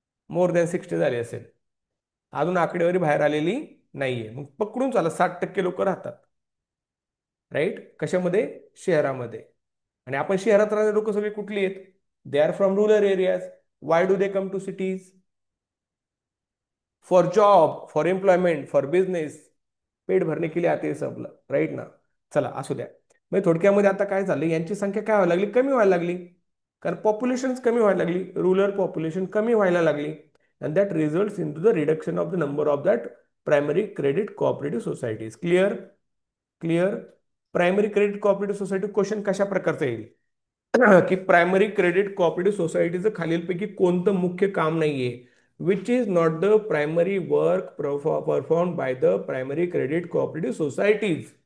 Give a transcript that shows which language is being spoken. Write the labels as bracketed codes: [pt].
[mr] More than 60 झाले असेल. अजून आकडेवारी बाहेर आलेली नाहीये. मग पकडून चाला 60% लोक राहतात, राईट, कशामध्ये? शहरामध्ये. आणि आपण शहरात राहणारे लोक सगळे कुठली आहेत? [en] They are from rural areas. Why do they come to cities? For job, for employment, for business. [hi] पेट भरणे के लिए आते हैं सब, [en] Right ना. [mr] चला असू द्या. म्हणजे थोडक्यामध्ये आता काय झालं, यांची संख्या काय व्हायला लागली, कमी व्हायला लागली. कारण पॉप्युलेशन कमी व्हायला लागली, रुरल पॉप्युलेशन कमी व्हायला लागली. [en] And that results into the reduction of the number of that primary credit cooperative societies. Clear? Clear? [mr] Primary credit cooperative society question कशा प्रकारचा येईल? की प्रायमरी क्रेडिट कोऑपरेटिव्ह सोसायटीचं खालीलपैकी कोणतं मुख्य काम नाहीये, [en] Which is not the primary work perform by the primary credit cooperative societies.